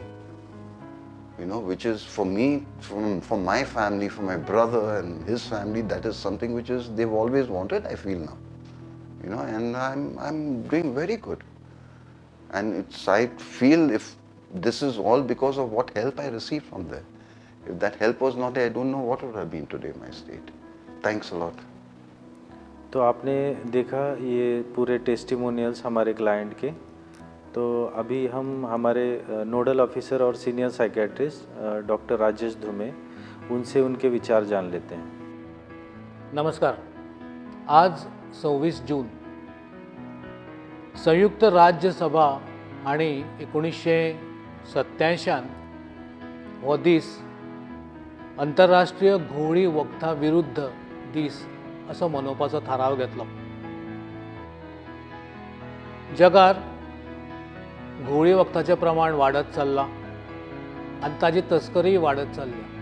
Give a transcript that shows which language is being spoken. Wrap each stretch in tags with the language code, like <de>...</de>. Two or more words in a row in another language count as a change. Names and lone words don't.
<en>You know, which is for me, for my family, for my brother and his family, that is something which is they've always wanted, I feel now. You know, and I'm doing very good. And I feel if this is all because of what help I received from there. If that help was not there, I don't know what would have been today my state. Thanks a lot.</en> <hi>तो आपने देखा ये पूरे टेस्टिमोनियल्स हमारे क्लाइंट के। तो अभी हम हमारे नोडल ऑफिसर और सीनियर साइकेट्रिस्ट डॉक्टर राजेश धुमे, उनसे उनके विचार जान लेते हैं।</hi> <kok>नमस्कार। आज 26 जून संयुक्त राज्य सभा आणि 1987 हो दीस आंतरराष्ट्रीय घुवळी वखदां विरुद्ध दीस असो मनोवपाचो थाराव घेतलो। जगार घुवळी वखदाचें प्रमाण वाडत चल्लां आनी ताजी तस्करी वाडत चल्ल्या।</kok>